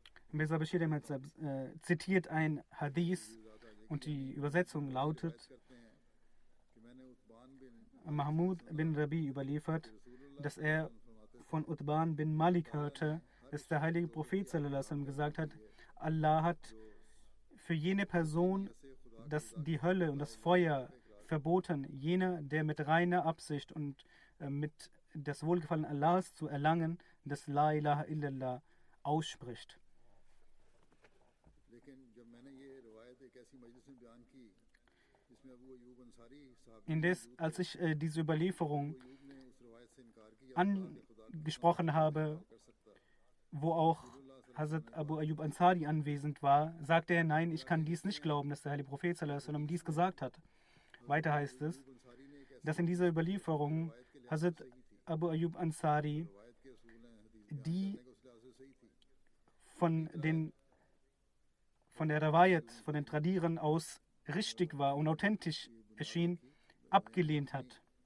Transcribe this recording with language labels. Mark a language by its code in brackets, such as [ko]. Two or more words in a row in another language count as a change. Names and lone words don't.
[de] Mirza Bashir Ahmad Sahib zitiert ein Hadith und die Übersetzung lautet: Mahmud bin Rabi überliefert, dass er von Utban bin Malik hörte, dass der heilige Prophet [ar] صلى الله عليه وسلم [de] gesagt hat: Allah hat für jene Person, dass die Hölle und das Feuer verboten, jener, der mit reiner Absicht und mit das Wohlgefallen Allahs zu erlangen, das [ar] لا إله إلا الله [de] ausspricht. Indes, als ich diese Überlieferung angesprochen habe, wo auch Hazrat Abu Ayyub Ansari anwesend war, sagte er: Nein, ich kann dies nicht glauben, dass der heilige Prophet [ar] صلى الله عليه وسلم [de] dies gesagt hat. Weiter heißt es, dass in dieser Überlieferung Hazrat Abu Ayyub Ansari, die von der Rawayat, von den Tradieren aus richtig war und authentisch erschien, abgelehnt hat.